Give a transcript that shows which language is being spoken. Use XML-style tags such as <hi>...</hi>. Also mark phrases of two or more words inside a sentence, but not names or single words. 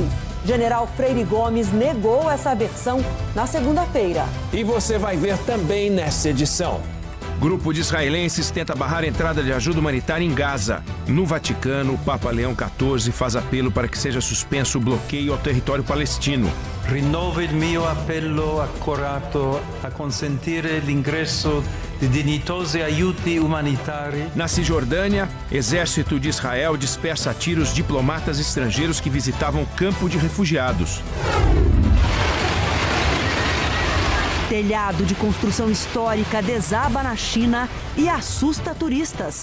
<pt>General Freire Gomes negou essa versão na segunda-feira. E você vai ver também nessa edição. Grupo de israelenses tenta barrar a entrada de ajuda humanitária em Gaza. No Vaticano, o Papa Leão XIV faz apelo para que seja suspenso o bloqueio ao território palestino.</pt> <it>Rinnovo il mio appello accorato a consentire l'ingresso di dignitosi aiuti umanitari.</it> <pt>Na Cisjordânia, exército de Israel dispersa a tiros diplomatas estrangeiros que visitavam campo de refugiados. Telhado de construção histórica desaba na China e assusta turistas.</pt>